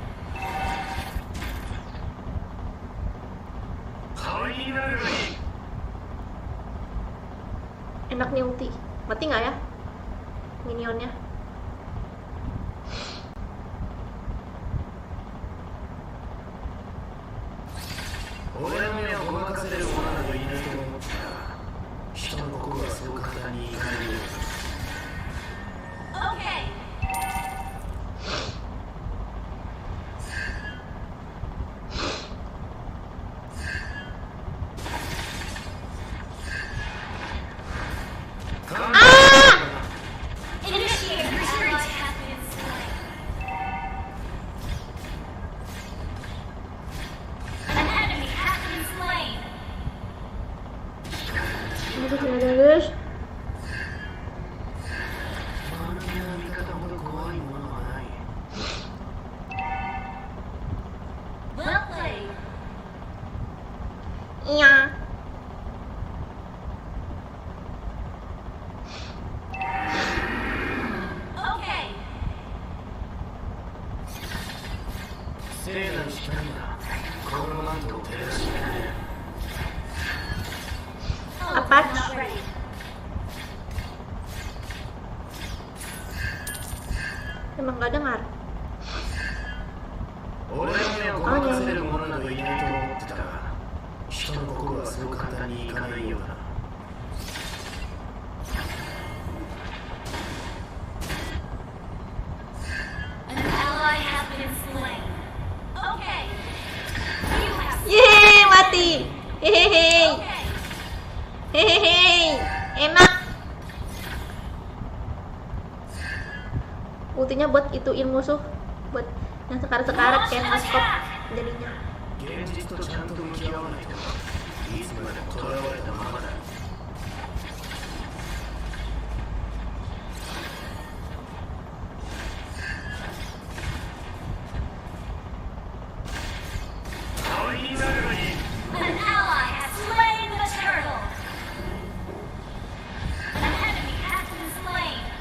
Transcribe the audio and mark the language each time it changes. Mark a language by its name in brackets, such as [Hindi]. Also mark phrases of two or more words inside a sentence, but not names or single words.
[Japanese] 代わりになるがいい [Indonesian] Enak nih ulti. Mati nggak ya? Minionnya. [Japanese] 俺の目をごまかせる者などいないと思ったら人の心はそう簡単にいかないよ [English] Okay. Initiate retreat. Has been slain. An enemy has been slain. [Indonesian] Aduh tidak ada guys. [Japanese] 周りの味方ほど怖いものはない [English] Well played. [Indonesian] Iya. [English] Okay. [Japanese] 聖なる光がこのマントを照らしてくれる [Indonesian] Apa? [English] Not ready. [Indonesian] Emang nggak dengar. [Japanese] 俺の目をごまかせる者などいないと思ってたが人の心はそうそう簡単にいかないようだな。 [English] An ally has been slain. Okay. You have [Indonesian] Yeay, mati. Hehehe. [English] okay. [Indonesian] Hehehe. Enak. Ultinya buat ituin musuh, buat yang sekarat-sekarat kayak nge-stop jadinya. [Japanese] 現実とちゃんと向き合わないといつまでも囚われたままだ。 [English] An ally has slain the turtle. An enemy has been slain.